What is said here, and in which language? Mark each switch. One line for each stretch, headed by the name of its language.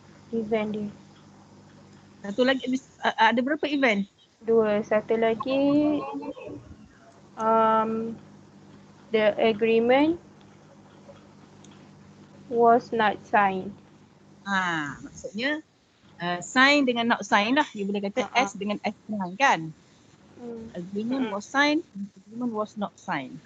Malay: Event dia. Satu lagi ada berapa event? 2. Satu lagi
English: the agreement was not signed.
Malay: Maksudnya sign dengan
English: not sign
Malay: lah.
English: You
Malay: boleh kata S dengan S kan?
English: Agreement was signed, agreement was not signed.